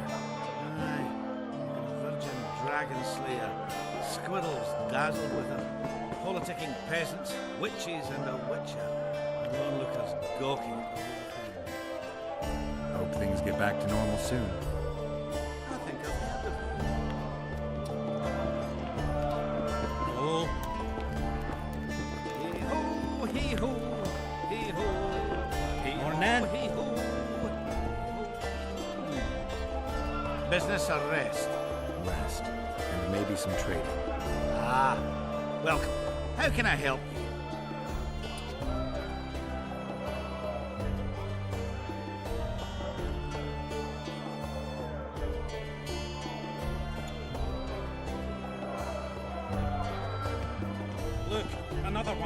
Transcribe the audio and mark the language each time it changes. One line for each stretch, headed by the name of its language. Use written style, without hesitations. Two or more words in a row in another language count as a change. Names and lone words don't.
English: Aye. Virgin dragon slayer. Squirrels dazzled with her. Politicking peasants, witches, and a witcher. And onlookers gawking at the whole thing. Hope things get back to normal soon. I think I've heard of her. Oh. Hee-ho, hee-ho, hee-ho, hee-ho, Morning. hee-ho. Business or rest? Rest. And maybe some trading. Ah, welcome. How can I help you? Look, another one.